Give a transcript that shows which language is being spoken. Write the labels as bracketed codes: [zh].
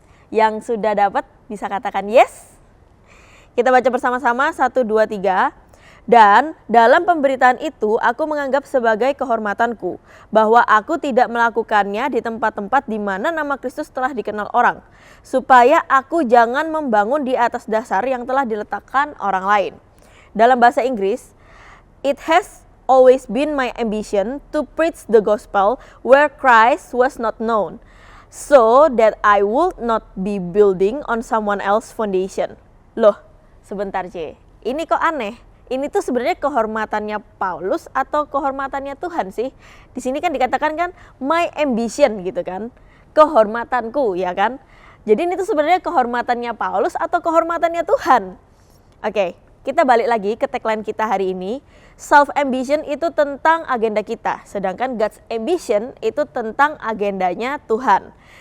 [id] Yang sudah dapat bisa katakan yes. Kita baca bersama-sama 1, 2, 3. Dan dalam pemberitaan itu aku menganggap sebagai kehormatanku bahwa aku tidak melakukannya di tempat-tempat di mana nama Kristus telah dikenal orang, supaya aku jangan membangun di atas dasar yang telah diletakkan orang lain. Dalam bahasa Inggris, [en] it has always been my ambition to preach the gospel where Christ was not known, so that I would not be building on someone else's foundation. [id] Loh, sebentar C, ini kok aneh? Ini tuh sebenarnya kehormatannya Paulus atau kehormatannya Tuhan sih? Di sini kan dikatakan kan [en] my ambition [id] gitu kan, kehormatanku ya kan. Jadi ini tuh sebenarnya kehormatannya Paulus atau kehormatannya Tuhan? Oke, kita balik lagi ke tagline kita hari ini. Self ambition itu tentang agenda kita, sedangkan God's ambition itu tentang agendanya Tuhan.